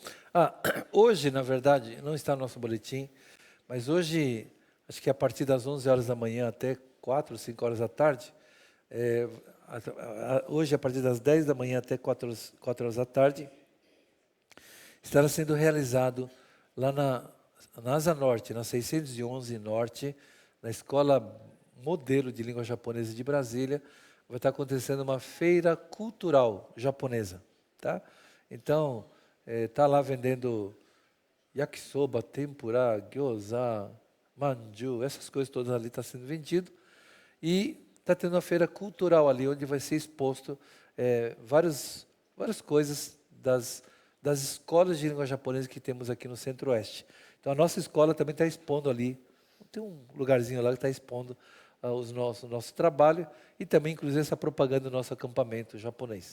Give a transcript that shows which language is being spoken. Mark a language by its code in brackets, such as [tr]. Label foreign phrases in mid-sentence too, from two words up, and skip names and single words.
[pt] Hoje, na verdade, não está no nosso boletim, mas hoje, acho que a partir das 11 horas da manhã até 4 ou 5 horas da tarde, hoje, a partir das 10 da manhã até 4 horas da tarde, estará sendo realizado lá na Asa Norte, na 611 Norte, na Escola Modelo de Língua Japonesa de Brasília, vai estar acontecendo uma feira cultural japonesa. Tá? Então, está lá vendendo yakisoba, tempura, gyoza, manju, essas coisas todas ali estão sendo vendido. E está tendo uma feira cultural ali, onde vai ser exposto várias coisas das escolas de língua japonesa que temos aqui no Centro-Oeste. Então, a nossa escola também está expondo ali, tem um lugarzinho lá que está expondo o nosso trabalho e também, inclusive, essa propaganda do nosso acampamento japonês.